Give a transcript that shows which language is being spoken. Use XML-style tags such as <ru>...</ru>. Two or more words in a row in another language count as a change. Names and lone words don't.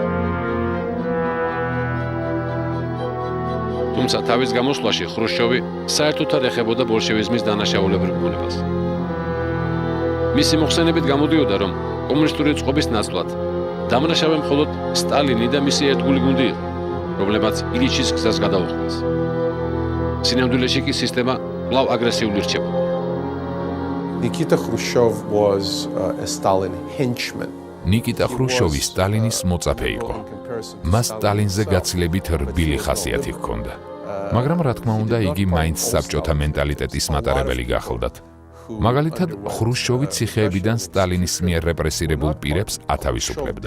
<ka>თუმცა თავის გამოსვლაში ხრუშჩოვი საერთოდ არ ეხებოდა ბოლშევიზმის დანაშაულებრივ ბუნებას. მისი მოხსენებით გამოდიოდა, რომ კომუნისტური წყობის ნაცვლად დამნაშავე მხოლოდ სტალინი და მისი ერთგული გუნდი იყო, რომლებმაც ილიჩის გზას გადაუხმეს. სინამდვილეში კი სისტემა კვლავ აგრესიული რჩებოდა.</ka> <en>Nikita Khrushchev was a Stalin henchman.</en> <ka>ნიკიტა ხრუშჩოვი სტალინის მოწაფე იყო. მას სტალინზე გაცილებით რბილი ხასიათი ჰქონდა. მაგრამ რა თქმა უნდა, იგი მაინც საბჭოთა მენტალიტეტის მატარებელი გახლდათ. მაგალითად, ხრუშჩოვი ციხეებიდან სტალინის მიერ რეპრესირებულ პირებს ათავისუფლებდა.</ka>